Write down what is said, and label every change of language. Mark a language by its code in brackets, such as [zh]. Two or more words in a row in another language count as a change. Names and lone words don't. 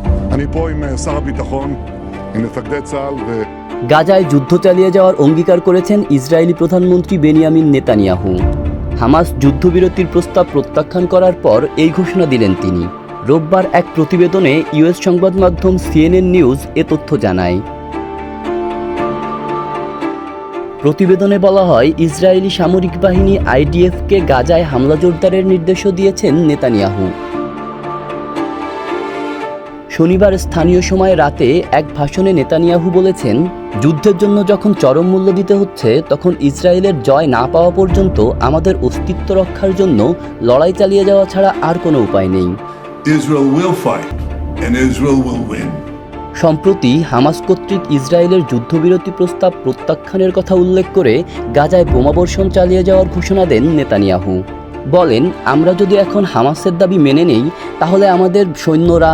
[he] אני פה עם שר הביטחון, עם מפקדי צה"ל [bn] গাজায় যুদ্ধ চালিয়ে যাওয়ার অঙ্গীকার করেছেন ইসরায়েলি প্রধানমন্ত্রী বেনিয়ামিন নেতানিয়াহু। হামাস যুদ্ধবিরতির প্রস্তাব প্রত্যাখ্যান করার পর এই ঘোষণা দিলেন তিনি। রোববার এক প্রতিবেদনে ইউএস সংবাদ মাধ্যম সিএনএন নিউজ এ তথ্য জানায়। প্রতিবেদনে বলা হয়, ইসরায়েলি সামরিক বাহিনী আইডিএফকে গাজায় হামলা জোরদারের নির্দেশও দিয়েছেন নেতানিয়াহু। শনিবার স্থানীয় সময় রাতে এক ভাষণে নেতানিয়াহু বলেছেন, যুদ্ধের জন্য যখন চরম মূল্য দিতে হচ্ছে, তখন ইসরায়েলের জয় না পাওয়া পর্যন্ত আমাদের অস্তিত্ব রক্ষার জন্য লড়াই চালিয়ে যাওয়া ছাড়া আর কোনো উপায় নেই। [en] Israel will fight and Israel will win. [bn] সম্প্রতি হামাস কর্তৃক ইসরায়েলের যুদ্ধবিরতি প্রস্তাব প্রত্যাখ্যানের কথা উল্লেখ করে গাজায় বোমাবর্ষণ চালিয়ে যাওয়ার ঘোষণা দেন নেতানিয়াহু। বলেন, আমরা যদি এখন হামাসের দাবি মেনে নেই, তাহলে আমাদের সৈন্যরা